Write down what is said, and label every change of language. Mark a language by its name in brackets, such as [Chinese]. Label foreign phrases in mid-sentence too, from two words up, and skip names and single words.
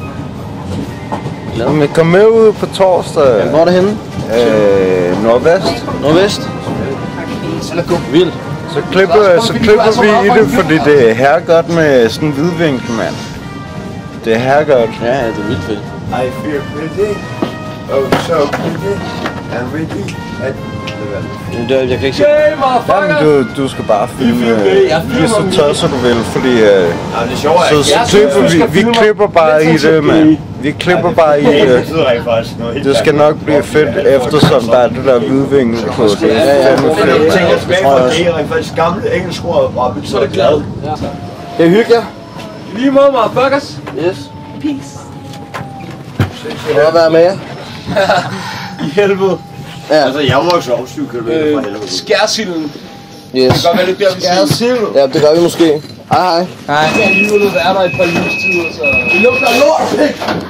[Danish] Jamen, kom med ud på torsdag. Jamen, hvor er det henne? Nordvest. Nordvest? Vildt. Så klipper vi i det, fordi det er herregodt med sådan en hvidvinkel, mand. Det er herregodt. Ja, det er vildt fedt. [English] I feel pretty. Oh, so pretty. And ready. [Danish] Jeg kan ikke se. Jamen, du skal bare filme lige så tøj, så du vil, fordi vi klipper bare i det, mand. Vi klipper bare i det. Det skal nok blive fedt, eftersom der er det der hvidvinkel på. Det er fandme fedt. Jeg tænker tilbage fra det, jeg faktisk gamle engelsk ord bare betyder glad. Det er hyggeligt. Lige måde, motherfuckers. [English] Yes. Peace. [Danish] Må være med jer? I helvede. Ja. Altså, jeg var også 7 kilometer fra helvede. Skærsilden. Yes. Det kan godt være lidt der, vi siger. Ja, det gør vi måske. Hej, hej. Jeg kan alligevel være der i et par livstider, så... Det lugter lort, ikke?